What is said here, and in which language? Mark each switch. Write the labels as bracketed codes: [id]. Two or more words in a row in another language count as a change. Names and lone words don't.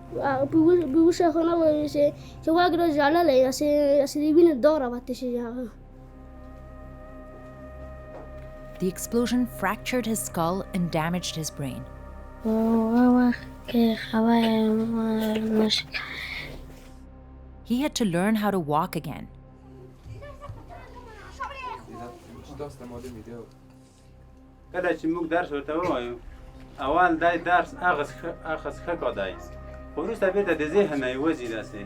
[en] The explosion fractured his skull and damaged his brain. He had to learn how to walk again. [ps] کله چې موږ درس ورته ووایو اول دا درس هغه ښه کادای خو وروسته بېرته د ذهن نه یې وځي داسې.